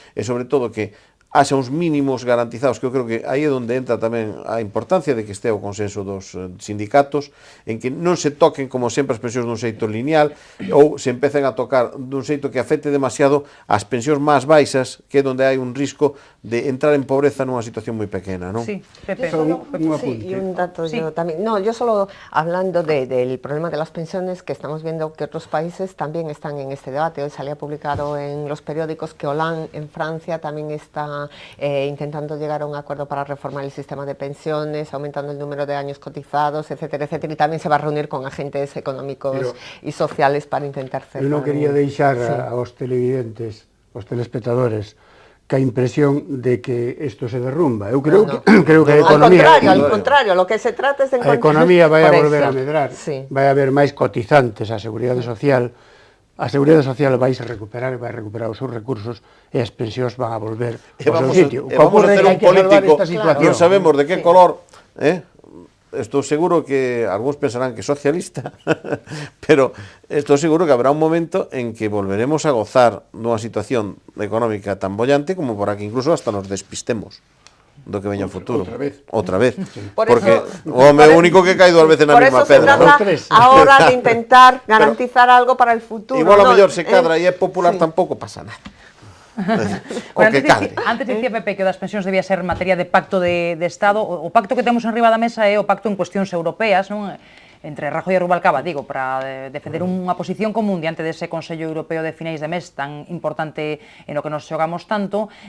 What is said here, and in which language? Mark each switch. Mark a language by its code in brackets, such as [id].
[gl] E sobre todo que haxa uns mínimos garantizados, que eu creo que aí é onde entra tamén a importancia de que este o consenso dos sindicatos, en que non se toquen, como sempre, as pensións dun xeito lineal, ou se empecen a tocar dun xeito que afecte demasiado as pensións máis baixas, que é onde hai un risco de entrar en pobreza nunha situación moi pequena, non? [es] Sí, Pepe. Y un dato yo también. No, yo solo hablando del problema de las pensiones, que estamos viendo que otros países también están en este debate. Hoy salía publicado en los periódicos que Hollande en Francia también está intentando llegar a un acuerdo para reformar el sistema de pensiones, aumentando el número de años cotizados, etcétera, etcétera, y también se va a reunir con agentes económicos y sociales para intentar cerrar. [gl] Eu non quería deixar aos televidentes, aos telespectadores, que a impresión de que isto se derrumba. Eu creo que a economía... [es] Al contrario, lo que se trata es de [gl] encontrar... A economía vai a volver a medrar, vai a haber máis cotizantes á Seguridade Social. A Seguridade Social vai se recuperar, vai recuperar os seus recursos e as pensións van a volver ao seu sitio. Vamos a ter un político, non sabemos de que color, estou seguro que algúns pensarán que é socialista, pero estou seguro que habrá un momento en que volveremos a gozar dunha situación económica tan bollante como para que incluso hasta nos despistemos do que veña o futuro. Outra vez. Porque o home único que cae dúas veces na mesma pedra. [es] Por eso se trata ahora de intentar garantizar algo para el futuro. [gl] Igual a mellor se cadra e é popular tampouco pasa nada. Bueno, antes dicía Pepe que das pensións debía ser materia de pacto de Estado. O pacto que temos enriba da mesa é o pacto en cuestións europeas, non? Entre Rajoy e Rubalcaba, digo, para defender unha posición común diante dese Consello Europeo de finais de mes tan importante en o que nos xogamos tanto.